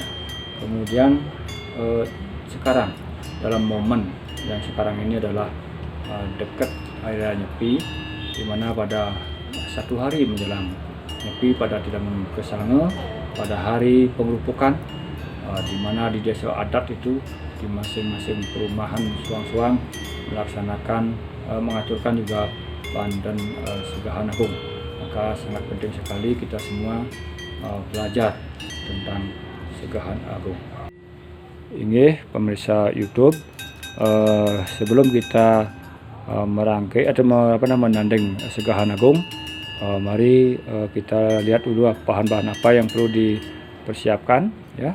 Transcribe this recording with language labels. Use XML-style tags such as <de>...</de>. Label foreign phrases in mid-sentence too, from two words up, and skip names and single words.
<id>Kemudian sekarang dalam momen yang sekarang ini adalah dekat hari raya Nyepi, di mana pada 1 hari menjelang Nyepi pada tidak kesanga pada hari pengerupukan, di mana di desa adat itu di masing-masing perumahan suang-suang melaksanakan mengaturkan juga Banten Segahan Agung. Maka sangat penting sekali kita semua belajar tentang Segahan Agung. Ini pemirsa YouTube, sebelum kita merangkai atau menanding Segahan Agung, mari kita lihat dulu bahan-bahan apa yang perlu dipersiapkan ya.</id>